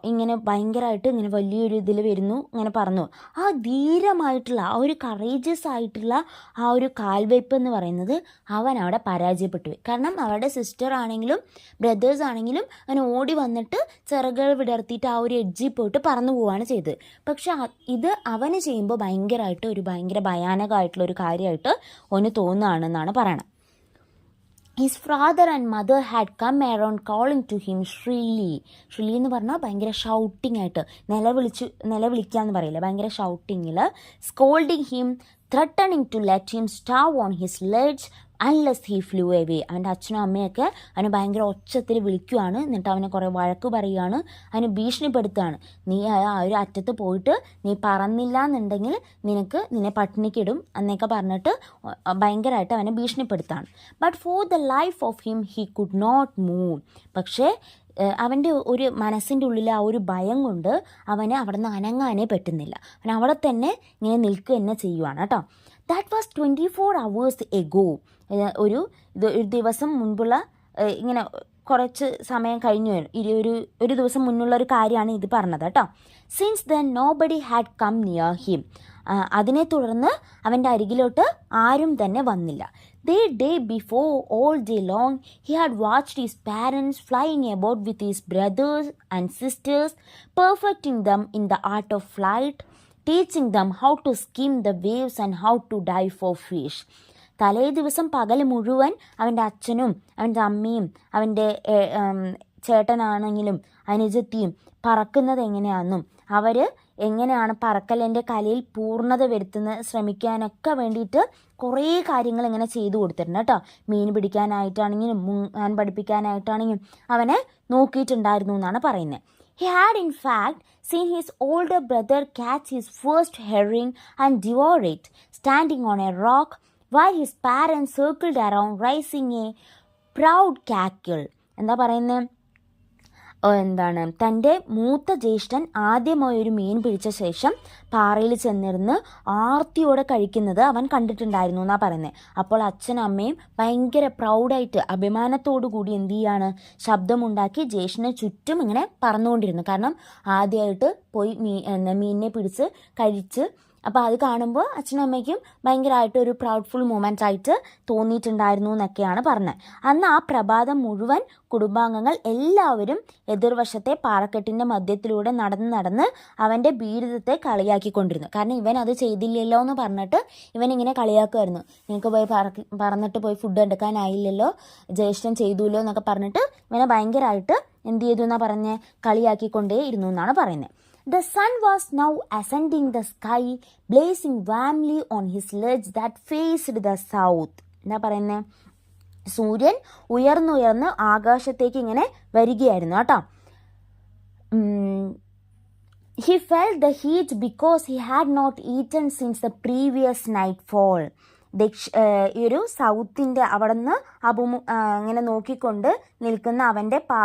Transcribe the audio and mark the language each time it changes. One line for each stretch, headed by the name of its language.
Malayalam: ഇങ്ങനെ ഭയങ്കരമായിട്ട് ഇങ്ങനെ വലിയൊരു ഇതിൽ വരുന്നു, ഇങ്ങനെ പറഞ്ഞു. ആ ധീരമായിട്ടുള്ള ആ ഒരു കറേജിയസ് ആയിട്ടുള്ള ആ ഒരു കാൽവയ്പ് എന്ന് പറയുന്നത് അവൻ അവിടെ പരാജയപ്പെട്ടു പോയി. കാരണം അവരുടെ സിസ്റ്റർ ആണെങ്കിലും ബ്രദേഴ്സ് ആണെങ്കിലും അവൻ ഓടി വന്നിട്ട് ചിറകുകൾ വിടർത്തിയിട്ട് ആ ഒരു എഡ്ജിൽ പോയിട്ട് പറന്നു പോവുകയാണ് ചെയ്തത്. പക്ഷെ ഇത് അവന് ചെയ്യുമ്പോൾ ഭയങ്കര ഭയാനകമായിട്ടുള്ള ഒരു കാര്യമായിട്ട് അവന് തോന്നുകയാണെന്നാണ് പറയണത്.
English: His father and mother had come around calling to him shrilly.
Malayalam: shrilly എന്ന് പറഞ്ഞാൽ ഭയങ്കര ഷൗട്ടിങ് ആയിട്ട്, നിലവിളിക്കാന്ന് പറയില്ല, ഭയങ്കര ഷൗട്ടിങ്ങിൽ,
English: scolding him, threatening to let him starve on his ledge unless he flew away.
Malayalam: അവൻ്റെ അച്ഛനും അമ്മയൊക്കെ അവന് ഭയങ്കര ഒച്ചത്തിൽ വിളിക്കുകയാണ്, എന്നിട്ട് അവനെ കുറേ വഴക്ക് പറയുകയാണ്, അവന് ഭീഷണിപ്പെടുത്തുകയാണ്. നീ ആ ഒരു അറ്റത്ത് പോയിട്ട് നീ പറന്നില്ല എന്നുണ്ടെങ്കിൽ നിന്നെ പട്ടിണിക്കിടും എന്നൊക്കെ പറഞ്ഞിട്ട് ഭയങ്കരമായിട്ട് അവനെ ഭീഷണിപ്പെടുത്താണ്.
English: But for the life of him he could not move.
Malayalam: പക്ഷേ അവൻ്റെ ഒരു മനസ്സിൻ്റെ ഉള്ളിൽ ആ ഒരു ഭയം കൊണ്ട് അവന് അവിടെ നിന്ന് അനങ്ങാനേ പറ്റുന്നില്ല. അവൻ അവിടെ തന്നെ ഇങ്ങനെ നിൽക്കുക തന്നെ ചെയ്യുവാണ് കേട്ടോ.
English: That was 24 hours ago.
Malayalam: ഒരു ദിവസം മുൻപുള്ള, ഇങ്ങനെ കുറച്ച് സമയം കഴിഞ്ഞു, ഒരു ദിവസം മുന്നുള്ള ഒരു കാര്യമാണ് ഇത് പറഞ്ഞത് കേട്ടോ.
English: Since then nobody had come near him.
Malayalam: അതിനെ തുടർന്ന് അവൻ്റെ അരികിലോട്ട് ആരും തന്നെ വന്നില്ല.
English: The day before, all day long, he had watched his parents flying about with his brothers and sisters, perfecting them in the art of flight, teaching them how to skim the waves and how to dive for fish.
Malayalam: തലേ ദിവസം പകൽ മുഴുവൻ അവൻ്റെ അച്ഛനും അവൻ്റെ അമ്മയും അവൻ്റെ ചേട്ടനാണെങ്കിലും അനുജത്തിയും പറക്കുന്നത് എങ്ങനെയാണെന്നും അവർ എങ്ങനെയാണ് പറക്കലിൻ്റെ കലയിൽ പൂർണ്ണത വരുത്തുന്നത് ശ്രമിക്കാനൊക്കെ വേണ്ടിയിട്ട് കുറേ കാര്യങ്ങൾ ഇങ്ങനെ ചെയ്തു കൊടുത്തിട്ടുണ്ട് കേട്ടോ. മീൻ പിടിക്കാനായിട്ടാണെങ്കിലും മുങ്ങാൻ പഠിപ്പിക്കാനായിട്ടാണെങ്കിലും അവനെ നോക്കിയിട്ടുണ്ടായിരുന്നു എന്നാണ് പറയുന്നത്.
English: He had in fact seen his older brother catch his first herring and devour it, standing on a rock while his parents circled around raising a proud cackle.
Malayalam: എന്താ പറയുന്നത്, തൻ്റെ മൂത്ത ജ്യേഷ്ഠൻ ആദ്യമായി ഒരു മീൻ പിടിച്ച ശേഷം പാറയിൽ ചെന്നിരുന്ന് ആർത്തിയോടെ കഴിക്കുന്നത് അവൻ കണ്ടിട്ടുണ്ടായിരുന്നു എന്നാണ് പറയുന്നത്. അപ്പോൾ അച്ഛനും അമ്മയും ഭയങ്കര പ്രൗഡായിട്ട് അഭിമാനത്തോടു കൂടി എന്ത് ചെയ്യാണ്, ശബ്ദമുണ്ടാക്കി ജ്യേഷ്ഠനെ ചുറ്റും ഇങ്ങനെ പറന്നുകൊണ്ടിരുന്നു. കാരണം ആദ്യമായിട്ട് പോയി മീനിനെ പിടിച്ച് കഴിച്ച്. അപ്പോൾ അത് കാണുമ്പോൾ അച്ഛനും അമ്മയ്ക്കും ഭയങ്കരമായിട്ട് ഒരു പ്രൗഡ്ഫുൾ മൊമെൻ്റ് ആയിട്ട് തോന്നിയിട്ടുണ്ടായിരുന്നു എന്നൊക്കെയാണ് പറഞ്ഞത്. അന്ന് ആ പ്രഭാതം മുഴുവൻ കുടുംബാംഗങ്ങൾ എല്ലാവരും എതിർവശത്തെ പാറക്കെട്ടിൻ്റെ മധ്യത്തിലൂടെ നടന്ന് അവൻ്റെ ബീരുദത്തെ കളിയാക്കിക്കൊണ്ടിരുന്നു. കാരണം ഇവൻ അത് ചെയ്തില്ലല്ലോ എന്ന് പറഞ്ഞിട്ട് ഇവനിങ്ങനെ കളിയാക്കുമായിരുന്നു. നിനക്ക് പോയി പറന്നിട്ട് പോയി ഫുഡ് എടുക്കാനായില്ലല്ലോ, ജ്യേഷ്ഠൻ ചെയ്തുല്ലോ എന്നൊക്കെ പറഞ്ഞിട്ട് ഇവനെ ഭയങ്കരമായിട്ട് എന്ത് ചെയ്തു എന്നാണ് പറഞ്ഞ് കളിയാക്കിക്കൊണ്ടേ ഇരുന്നു എന്നാണ് പറയുന്നത്.
English: The sun was now ascending the sky, blazing warmly on his ledge that faced the south.
Malayalam: എന്താ പറയുന്നത്, സൂര്യൻ ഉയർന്നുയർന്ന് ആകാശത്തേക്ക് ഇങ്ങനെ വരികയായിരുന്നു കേട്ടോ.
English: He felt the heat because he had not eaten since the previous nightfall.
Malayalam: ഈ ഒരു സൗത്തിൻ്റെ അവിടെ നിന്ന് ഇങ്ങനെ നോക്കിക്കൊണ്ട് നിൽക്കുന്ന അവൻ്റെ